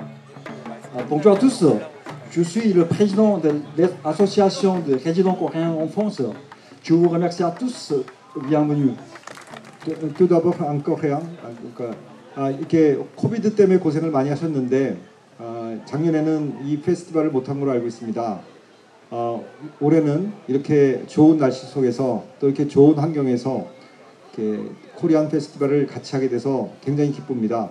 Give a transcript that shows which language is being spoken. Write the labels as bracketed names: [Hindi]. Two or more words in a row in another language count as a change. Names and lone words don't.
[French] Bonjour à tous. Je suis le président de l'association de résidents coréens en France. Je vous remercie à tous. Bienvenue. Tout d'abord en coréen. [Korean] 이렇게 코비드 때문에 고생을 많이 하셨는데 작년에는 이 페스티벌을 못한 걸로 알고 있습니다. 올해는 이렇게 좋은 날씨 속에서 또 이렇게 좋은 환경에서 코리안 페스티벌을 같이 하게 돼서 굉장히 기쁩니다.